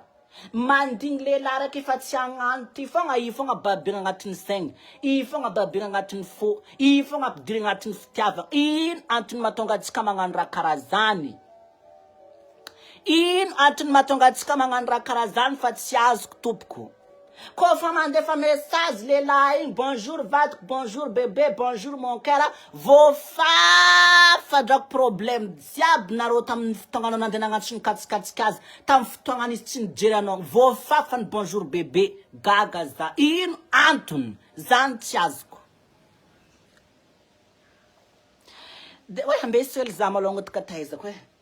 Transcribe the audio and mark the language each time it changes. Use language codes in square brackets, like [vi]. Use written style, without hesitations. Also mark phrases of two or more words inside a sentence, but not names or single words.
[mg] Mandigny lehilahy raiky efa tsy hagnano ty fogna, i fogna babirina agnatin'ny saigny, i fogna babirina agnatin'ny fo, i fogna ampidirina agnatin'ny fitiavagna. Ino antony mahatonga atsika magnano raha karaha zany? Ino antony mahatonga atsika magnano raha karaha zany fa tsy azoko tompoko? Kofa mandefa message lehilahy igny, bonjour vadiko, [fr] bonjour bébé, bonjour mon cœur, [mg] voafafa drako problème jiaby nareo tamin'ny fotoagna anao nandeha nagnantso ny katsikatsiky azy, tamin'ny fotoagna izy tsy nijery anao, voafafa ny [fr] bonjour bébé, [mg] gaga za. Ino antony? Zany tsy azoko. Hoe ambesy hely za malongo tika taizako hoe.